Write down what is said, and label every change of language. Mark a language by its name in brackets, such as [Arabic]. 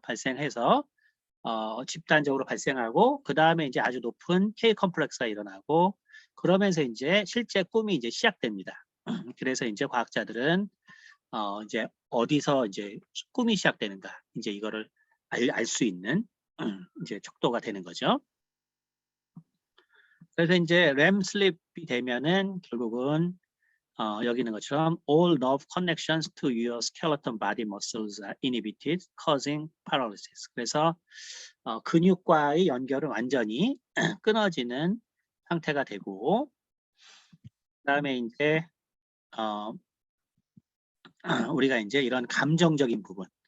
[Korean] 발생해서 집단적으로 발생하고 그 다음에 이제 아주 높은 K 컴플렉스가 일어나고 그러면서 이제 실제 꿈이 이제 시작됩니다. 그래서 이제 과학자들은 이제 어디서 이제 꿈이 시작되는가 이제 이거를 알 수 있는 이제 척도가 되는 거죠. 그래서 이제 램 슬립이 되면은 결국은 여기 있는 것처럼 [English] all nerve connections to your skeleton body muscles are inhibited, causing paralysis. [Korean] 그래서 근육과의 연결은 완전히 끊어지는 상태가 되고 그다음에 이제 우리가 이제 이런 감정적인 부분,